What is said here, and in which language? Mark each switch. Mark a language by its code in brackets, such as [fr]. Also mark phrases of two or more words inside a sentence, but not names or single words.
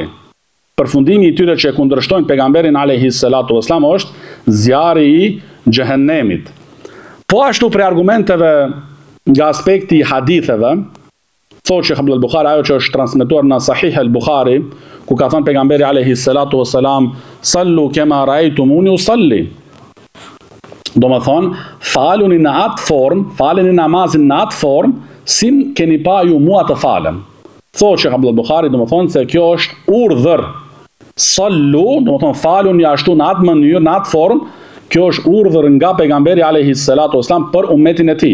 [sq] Përfundimi i tyre që e kundërshtojnë pejgamberin [ar] عليه الصلاة والسلام [sq] është zjarri i xhehenemit. Po ashtu për argumenteve nga aspekti i haditheve, thotë Sheikh Abdul Buhari, ajo që është transmetuar në Sahih al-Bukhari, ku ka thënë pejgamberi [ar] عليه الصلاة والسلام: "صلوا كما رأيتموني أصلي." [sq] Do më thonë, faluni në atë formë, faleni namazin në atë formë, si keni pa ju mua të falem. Thotë Sheikh Abdul Buhari, do më thonë se kjo është urdhër. Sallu, do më thonë faluni ashtu në atë mënyrë, në atë formë, kjo është urdhër nga pejgamberi [ar] عليه الصلاة والسلام [sq] për ummetin e tij.